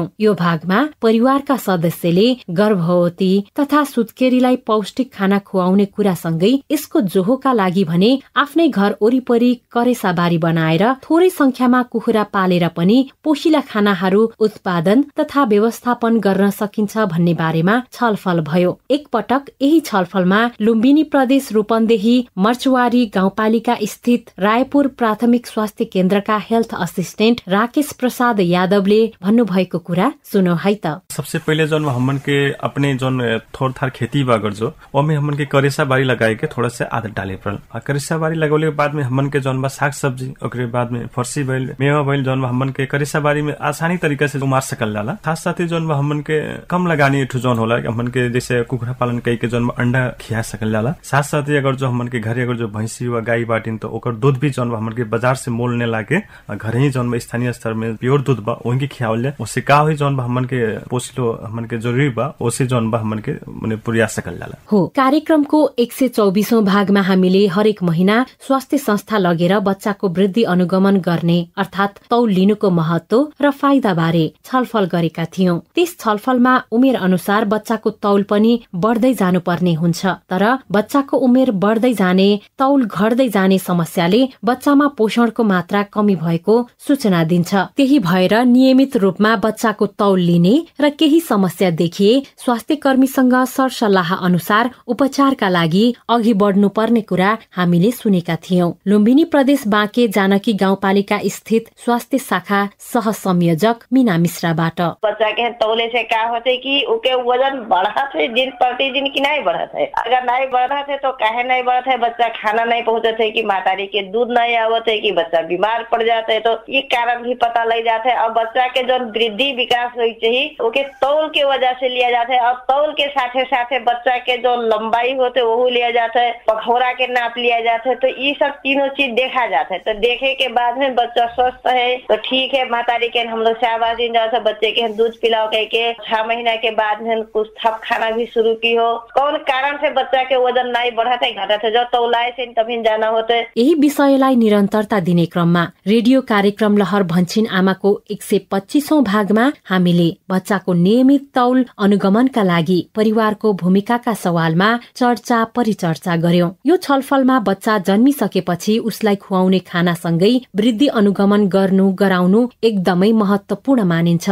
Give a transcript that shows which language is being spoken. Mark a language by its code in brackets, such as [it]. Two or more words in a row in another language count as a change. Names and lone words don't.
[ne] यो भागमा परिवारका सदस्यले गर्भवती तथा सुत्केरीलाई पौष्टिक खाना खुवाउने कुरासँगै यसको जोहोका लागि भने आफ्नै घर वरिपरि करेसाबारी बनाएर थोरै संख्यामा कुखुरा पालेर पनि पोषिला खानाहरू उत्पादन तथा व्यवस्थापन गर्न सकिन्छ भन्ने बारेमा छलफल भयो। एकपटक यही छलफलमा लुम्बिनी प्रदेश रूपन्देही मर्चुवारी गाउँपालिका स्थित रायपुर प्राथमिक स्वास्थ्य केन्द्रका [en] health assistant [ne] राकेश प्रसाद यादवले भन्नुभएको कुरा सुनो है त। [bho] सबसे पहले जो हमन के अपने जो थोड़ थार खेती बागर जो ओमे हमन के [ne] करेसा बारी [bho] लगाए के थोड़ा से आदत डाले पड़ल। [ne] करेसा बारी [bho] लगौले के बाद में हमन के जौन बा साग सब्जी, ओकरे बाद में फरसी भइल, मेवा भइल, जौन बा हमन के [ne] करेसा बारी [bho] में आसानी तरीका से उमार सकल जाला। साथ साथ ही जौन बा हमन के कम लगानी ठु जौन होला, हमन के जैसे कुखुरा पालन कई के जौन बा अंडा खिया सकल जाला। साथ साथ ही अगर जो हमन के घरे अगर जो भैंसी व गाय बाटिन तो ओकर दूध भी जौन बा हमन के बाजार से मोल ने लाके घरे ही जौन बा स्थानीय स्तर में प्योर दूध बा वही खियावल, उससे का हुई जौन बा हमन के पोषिलो हमन के जरूरी बा ओसे जौन बा हमन के पुरिया सकल जाला। [ne] हो कार्यक्रमको 124औं भागमा हामीले हरेक महिना स्वास्थ्य संस्था लगेर बच्चाको वृद्धि अनुगमन गर्ने अर्थात् तौल लिनुको महत्व र फाइदा बारे छलफल गरेका थियौं। त्यस छलफलमा उमेर अनुसार बच्चाको तौल पनि बढ्दै जानुपर्ने हुन्छ, तर बच्चाको उमेर बढ्दै जाने, तौल घट्दै जाने समस्याले बच्चामा पोषणको मात्रा कमी भएको सूचना दिन्छ। त्यही भएर नियमित रूपमा बच्चाको तौल लिने र केही समस्या देखिए स्वास्थ्य कर्मीसँग सरसल्लाह अनुसार उपचारका लागि अघि बढ्नुपर्ने कुरा हामीले सुनेका थियौं। लुम्बिनी प्रदेश बाँके जानकी गाउँपालिका स्थित स्वास्थ्य शाखा सह संयोजक मीना मिश्राबाट [awa] बच्चा के तौले से क्या होते कि उके वजन बढ़ा थे दिन प्रतिदिन की नहीं बढ़ा थे। अगर नहीं बढ़ा थे तो काहे नहीं बढ़ा थे? बच्चा खाना नहीं पहुँचे थे कि मातारी के दूध नहीं आवत है कि बच्चा बीमार पड़ जाते है, तो ये कारण भी पता लग जाते है। अब बच्चा के जो वृद्धि विकास हुई चाहिए उके तौल के वजह से लिया जाता है। अब तौल के साथे साथे बच्चा के जो लंबाई होते वो लिया जाता है, पखौरा के नाप लिया जाता है, तो ये सब तीनों चीज देखा जाता है। तो देखे के बाद में बच्चा स्वस्थ है तो ठीक है, मातारी के हम लोग शाबाशी जाते बच्चे के दूध पिलाओ कह के 6 महीना के बाद में कुछ थप खाना भी शुरू की हो। कौन कारण से बच्चा के वजन नहीं बढ़ा था घटा था, जो तौलाए से तभी जाना होता है। [ne] यही विषयलाई निरन्तरता दिने क्रममा रेडियो कार्यक्रम लहर भन्छिन आमाको 125औं भागमा हामीले बच्चाको नियमित तौल अनुगमनका लागि परिवारको भूमिकाका सवालमा चर्चा परिचर्चा गर्यौं। यो छलफलमा बच्चा जन्मिसकेपछि उसलाई खुवाउने खानासँगै वृद्धि अनुगमन गराउनु एकदमै महत्वपूर्ण मानिन्छ।